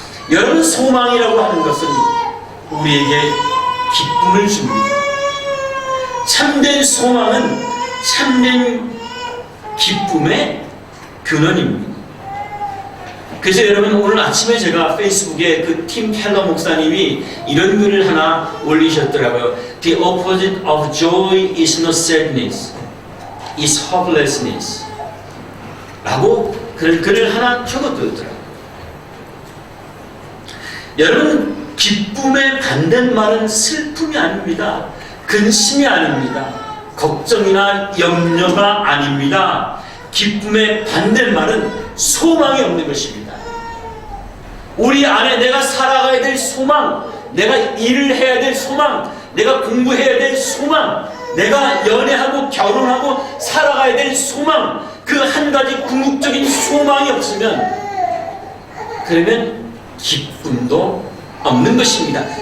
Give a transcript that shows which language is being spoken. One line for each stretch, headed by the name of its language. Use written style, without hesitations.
Korean: 여러분, 소망이라고 하는 것은 우리에게 기쁨을 줍니다. 참된 소망은 참된 기쁨의 근원입니다. 그래서 여러분, 오늘 아침에 제가 페이스북에 그 팀 켈러 목사님이 이런 글을 하나 올리셨더라고요.
English: The opposite of joy is not sadness, is hopelessness
Korean: 라고 그런 글을 하나 적어두더라고요. 여러분, 기쁨의 반대말은 슬픔이 아닙니다. 근심이 아닙니다. 걱정이나 염려가 아닙니다. 기쁨의 반대말은 소망이 없는 것입니다. 우리 안에 내가 살아가야 될 소망, 내가 일을 해야 될 소망, 내가 공부해야 될 소망, 내가 연애하고 결혼하고 살아가야 될 소망, 그 한 가지 궁극적인 소망이 없으면 그러면 기쁨도 없는 것입니다.